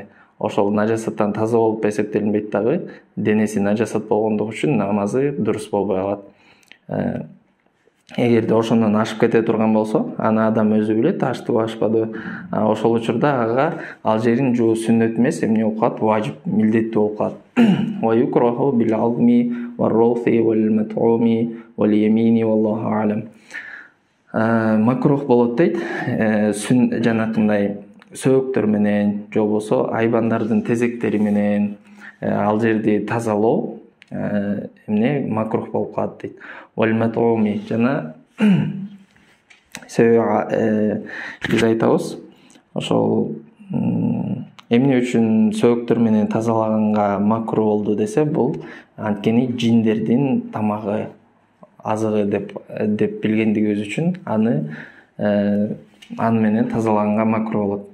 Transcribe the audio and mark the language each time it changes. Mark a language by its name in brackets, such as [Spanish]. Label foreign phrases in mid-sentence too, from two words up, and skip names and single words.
[Kyrgyz] Ошол нажасаттан таза болуп эсептелинбейт дагы, денеси нажасат болгондугу үчүн намазы дурус болбой калат. Эгерде ошондон ашып кете турган болсо, аны адам өзү билет, аштыбы ашпадыбы. Ошол учурда ага ал жерин жуу сүннөт эмес, эмне болуп калат? Важип, милдеттүү болуп калат. [Arabic] ويكره بالعظم والروث والمطعوم واليمين والله أعلم. [Kyrgyz] Макрух болот дейт. Жанакындай сөөктөр менен, же болбосо айбандардын тезектери менен ал жерди тазалоо эмне макрух болуп калат дейт. [Arabic] والمطعوم [Kyrgyz] жана себеби биз айтабыз ошол эмне үчүн сөөктөр менен тазалаганга макруh болду десе, бул анткени жиндердин тамагы, азыгы деп билгендигибиз үчүн аны менен тазалаганга макруh болот.